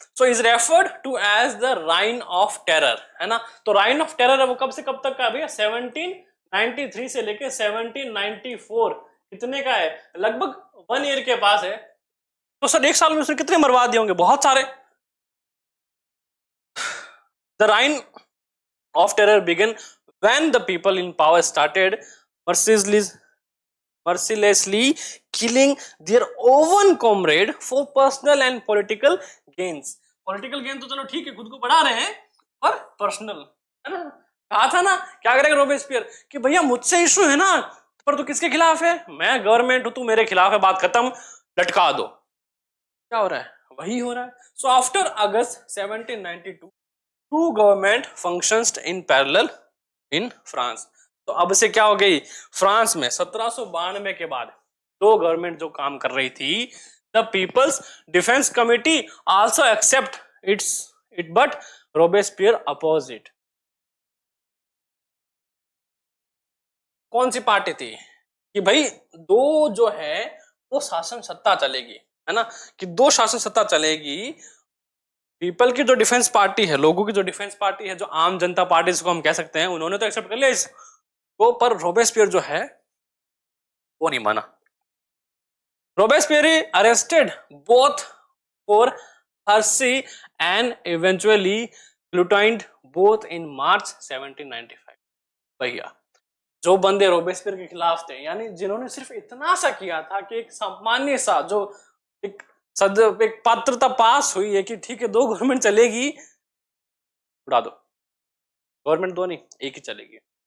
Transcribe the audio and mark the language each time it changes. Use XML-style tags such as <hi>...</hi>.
<en>so is referred to as the reign of terror,</en> <hi>है ना। तो राइन ऑफ टेरर है वो कब से कब तक का है भैया? 1793 से लेके 1794, कितने का है? लगभग 1 ईयर के पास है। तो सर 1 साल में उसने कितने मरवा दिए होंगे? बहुत सारे। The reign of terror begin</hi> <en>when the people in power started mercilessly killing their own comrade for personal and political gains. Political gain</en> <hi>तो चलो ठीक है, खुद को बढ़ा रहे हैं, पर पर्सनल, है ना। कहा था ना क्या करेगा रोबेस्पियर कि भैया मुझसे इशू है ना, पर तू किसके खिलाफ है? मैं गवर्नमेंट हूं, तू मेरे खिलाफ है, बात खत्म, लटका दो। क्या हो रहा है? वही हो रहा है।</hi> <en>So after August 1792 two government functions in parallel in France.</en> <hi>तो अब से क्या हो गई, फ्रांस में 1792 के बाद 2 गवर्नमेंट जो काम कर रही थी।</hi> <en>The people's defence committee also accept it but Robespierre oppose it.</en> <hi>कौन सी पार्टी थी कि भाई दो जो है वो शासन सत्ता चलेगी, है ना, कि दो शासन सत्ता चलेगी। पीपल की जो डिफेंस पार्टी है, लोगों की जो डिफेंस पार्टी है, जो आम जनता पार्टी जिसको हम कह सकते हैं, उन्होंने तो एक्सेप्ट कर लिया इसको, पर रोबेस्पियर जो है वो नहीं माना।</hi> <en>Robespierre arrested both for heresy and eventually guillotined both in March 1795।</en> <hi>भैया जो बंदे रोबेस्पियर के खिलाफ थे, यानी जिन्होंने सिर्फ इतना सा किया था कि एक सामान्य सा जो एक एक पात्रता पास हुई है कि ठीक है दो गवर्नमेंट चलेगी, उड़ा दो, गवर्नमेंट दो नहीं एक ही चलेगी।</hi>